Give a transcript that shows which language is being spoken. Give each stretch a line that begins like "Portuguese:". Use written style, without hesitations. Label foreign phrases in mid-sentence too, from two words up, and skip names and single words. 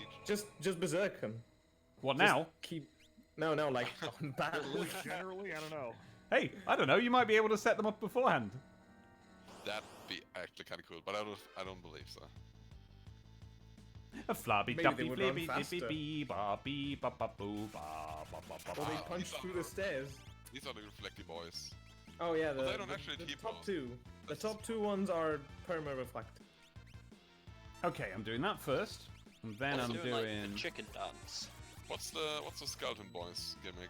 English: Just berserk them. What Just now? Keep. No, like on battle. Generally, I don't know. Hey, I don't know. You might be able to set them up beforehand. That'd be actually kind of cool, but I don't believe so. A flabby Maybe duppy they would run flibby faster. dippy bee ba bee ba ba boo ba ba ba ba Or they ba. punch through the stairs. These are the reflecty boys. Oh yeah, Well, they don't actually the T-pose. top two. The top two ones are perma reflect. Okay, I'm doing that first, and then I'm doing like doing the chicken dance. What's the skeleton boys gimmick?